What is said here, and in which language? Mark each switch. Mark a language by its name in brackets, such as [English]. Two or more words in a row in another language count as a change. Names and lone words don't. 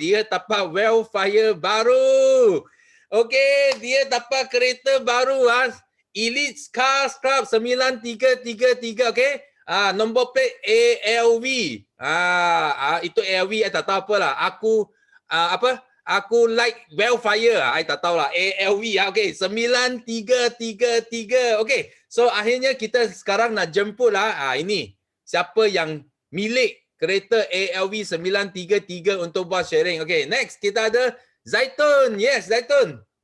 [Malay] Dia dapat Wellfire baru. Okey, dia dapat kereta baru Elite Cars Club 9333, okey. Nombor plate ALV. Itu ALV tak tahu apalah. Aku like Bellfire. I tak tahulah. ALV lah. Okay. 9333. Okay. So akhirnya kita sekarang nak jemput lah. Ini. Siapa yang milik kereta ALV 933 untuk buat sharing. Okay. Next kita ada Zaitun. Yes, Zaitun.